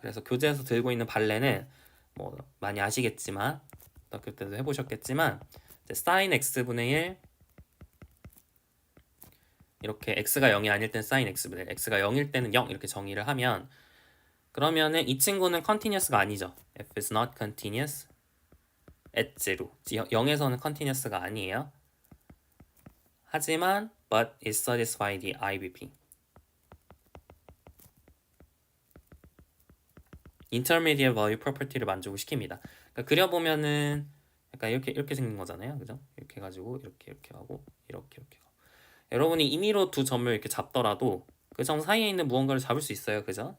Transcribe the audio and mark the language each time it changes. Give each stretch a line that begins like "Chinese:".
Korean: 그래서 교재에서 들고 있는 발레는 뭐 많이 아시겠지만 학교 때도 해보셨겠지만 sin x분의 1 이렇게 x가 0이 아닐 땐 sin x분의 1 x가 0일 때는 0 이렇게 정의를 하면 그러면은 이 친구는 컨티뉴스가 아니죠.
English: f is not continuous at 0
Korean: 0에서는 컨티뉴스가 아니에요. 하지만
English: but it satisfies the IVP.
Korean: Intermediate value property를 만족을 시킵니다. 그러니까 그려보면은 약간 이렇게 생긴 거잖아요, 그죠? 이렇게 해가지고 이렇게 하고 이렇게 하고. 여러분이 임의로 두 점을 이렇게 잡더라도 그 점 사이에 있는 무언가를 잡을 수 있어요, 그죠?